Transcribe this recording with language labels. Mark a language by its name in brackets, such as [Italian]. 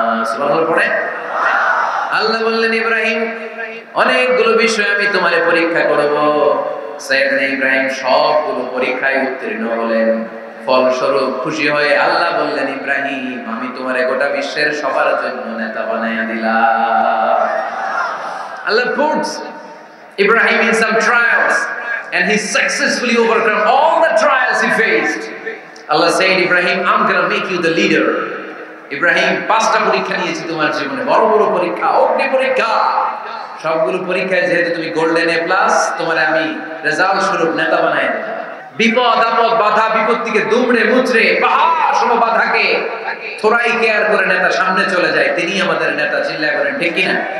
[Bangla] সুবহানাল্লাহ পড়ে আল্লাহ বললেন, ইব্রাহিম অনেকগুলো বিষয় আমি তোমারে পরীক্ষা করব। সাইয়েদনা ইব্রাহিম সবগুলো পরীক্ষায় উত্তীর্ণ হলেন। ফলস্বরূপ খুশি হয়ে আল্লাহ বললেন, ইব্রাহিম আমি তোমারে গোটা বিশ্বের সবার জন্য নেতা বানায়া দিলাম। [English] Allah puts Ibrahim in some trials and he successfully overcome all the trials he faced. Allah said, Ibrahim, I'm going to make you the leader. [Bangla] Ibrahim 5টা পরীক্ষা নিয়েছি তোমার জীবনে, বড় বড় পরীক্ষা, অগ্নি পরীক্ষা। সবগুলো পরীক্ষায় যেহেতু তুমি গোল্ডেন এ প্লাস, তোমারে আমি রেজাল্ট স্বরূপ নেতা বানাই দিলাম। বিপদ আপদ বাধা বিপত্তিকে দুমড়ে মুচড়ে পাহাড় সম বাধাকে থোড়াই কেয়ার করে নেতা সামনে চলে যায়, তিনি আমাদের নেতা। চিল্লায় বলেন ঠিক কিনা?